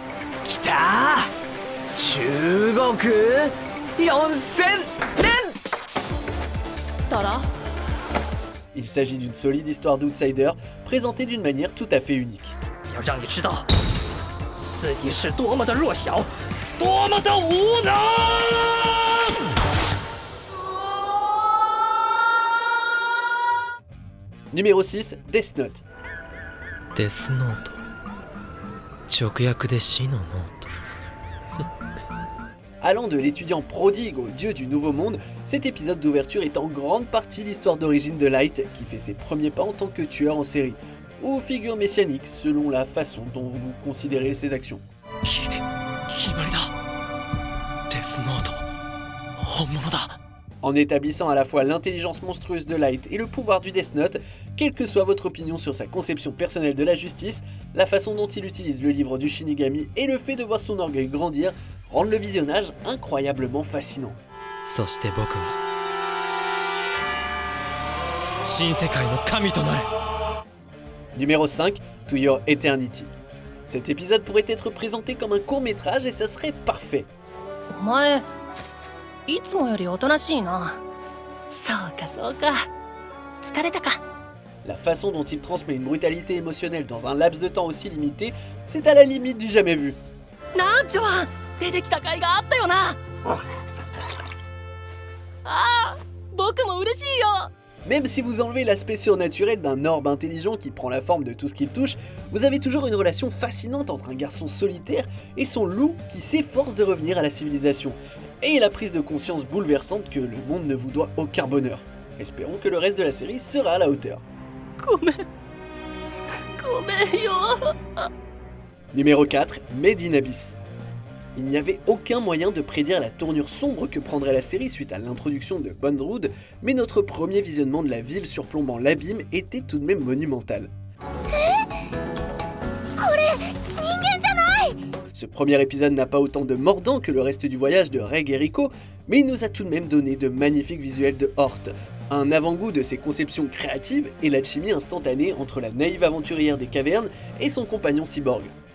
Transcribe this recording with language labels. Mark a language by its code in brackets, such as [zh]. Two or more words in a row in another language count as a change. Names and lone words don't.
[fr] Il s'agit d'une solide histoire d'outsider, présentée d'une manière tout à fait unique. Numéro 6, Death Note. [ja] デスノート。直訳で死のノート。 [fr] Allant de l'étudiant prodigue au dieu du nouveau monde, cet épisode d'ouverture est en grande partie l'histoire d'origine de Light, qui fait ses premiers pas en tant que tueur en série, ou figure messianique selon la façon dont vous considérez ses actions. En établissant à la fois l'intelligence monstrueuse de Light et le pouvoir du Death Note, quelle que soit votre opinion sur sa conception personnelle de la justice, la façon dont il utilise le livre du Shinigami et le fait de voir son orgueil grandir rendent le visionnage incroyablement fascinant. [ja] そして僕は新世界の神となれ。 [fr] Numéro 5, To Your Eternity. Cet épisode pourrait être présenté comme un court-métrage et ça serait parfait. [ja] お前いつもよりおとなしいな。そうかそうか。疲れたか。 [fr] La façon dont il transmet une brutalité émotionnelle dans un laps de temps aussi limité, c'est à la limite du jamais vu. [ja] なんちょは出てきた甲斐があったよな。ああ、僕も嬉しいよ。 [fr] Même si vous enlevez l'aspect surnaturel d'un orbe intelligent qui prend la forme de tout ce qu'il touche, vous avez toujours une relation fascinante entre un garçon solitaire et son loup qui s'efforce de revenir à la civilisation. Et la prise de conscience bouleversante que le monde ne vous doit aucun bonheur. Espérons que le reste de la série sera à la hauteur. [ja] ごめんよ。 [fr] Numéro 4, Made in Abyss. Il n'y avait aucun moyen de prédire la tournure sombre que prendrait la série suite à l'introduction de Bondrewd, mais notre premier visionnement de la ville surplombant l'abîme était tout de même monumental. Ce premier épisode n'a pas autant de mordant que le reste du voyage de Reg et Rico, mais il nous a tout de même donné de magnifiques visuels de Hort, un avant-goût de ses conceptions créatives et l'alchimie instantanée entre la naïve aventurière des cavernes et son compagnon cyborg.